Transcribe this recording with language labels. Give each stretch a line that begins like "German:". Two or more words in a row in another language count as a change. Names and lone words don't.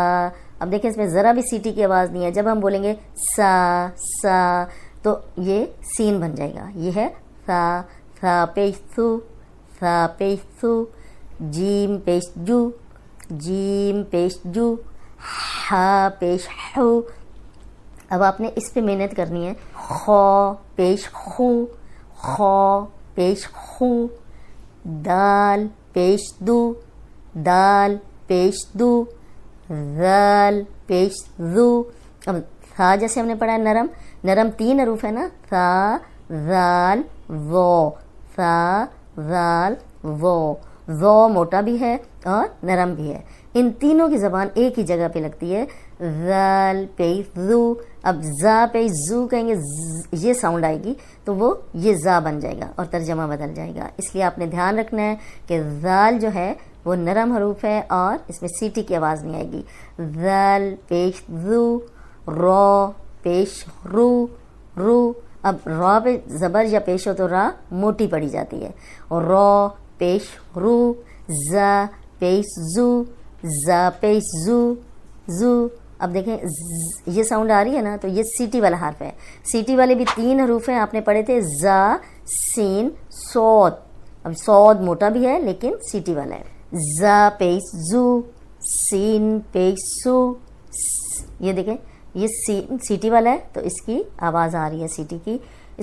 Urdu: اب دیکھیں اس میں ذرا بھی سیٹی کی آواز نہیں ہے۔ جب ہم بولیں گے سا سا تو یہ سین بن جائے گا۔ یہ ہے سا، سا پیش سو، سا پیش سو، جیم پیش جو، جیم پیش جو، ہا پیش ہو۔ اب آپ نے اس پہ محنت کرنی ہے۔ خو پیش خو، خو پیش خو، دال پیش دو، دال پیش دو، ذال پیش ذو۔ اب ثا جیسے ہم نے پڑھا ہے نرم، نرم تین حروف ہے نا، ثا ذال ذو، ثا ذال ذو۔ ذو موٹا بھی ہے اور نرم بھی ہے، ان تینوں کی زبان ایک ہی جگہ پہ لگتی ہے۔ ذال پیش ذو، اب زا پیش زو کہیں گے، یہ ساؤنڈ آئے گی تو وہ یہ زا بن جائے گا اور ترجمہ بدل جائے گا۔ اس لیے آپ نے دھیان رکھنا ہے کہ ذال جو ہے وہ نرم حروف ہے اور اس میں سیٹی کی آواز نہیں آئے گی۔ ذال پیش ذو، رو پیش رو، رو۔ اب را پہ زبر یا پیش ہو تو را موٹی پڑی جاتی ہے، اور رو پیش رو، زا پیش زو، زا پیش زو، زو۔ اب دیکھیں یہ ساؤنڈ آ رہی ہے نا، تو یہ سیٹی والا حرف ہے۔ سیٹی والے بھی تین حروف ہیں، آپ نے پڑھے تھے زا سین صاد۔ اب صاد موٹا بھی ہے لیکن سیٹی والا ہے۔ زا پیش زو، سین پیش سو۔ یہ دیکھیں یہ سیٹی والا ہے تو اس کی آواز آ رہی ہے سیٹی کی۔